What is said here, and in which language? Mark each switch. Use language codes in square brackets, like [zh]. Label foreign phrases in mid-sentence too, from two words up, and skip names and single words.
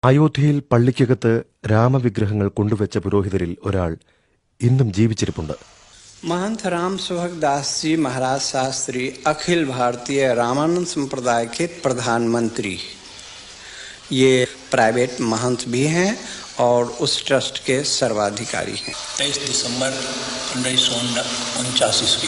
[ml] അയോധ്യയിൽ പള്ളിക്കകത്ത് രാമവിഗ്രഹങ്ങൾ കൊണ്ടുവച്ച പുരോഹിതരിൽ ഒരാൾ ഇന്നും ജീവിച്ചിരിപ്പുണ്ട്. [hi] महंत राम सुभग दास जी महाराज शास्त्री अखिल भारतीय रामानंद संप्रदाय के प्रधानमंत्री, ये प्राइवेट महंत भी हैं और उस ट्रस्ट के सर्वाधिकारी हैं। 23 दिसंबर 1949 ईस्वी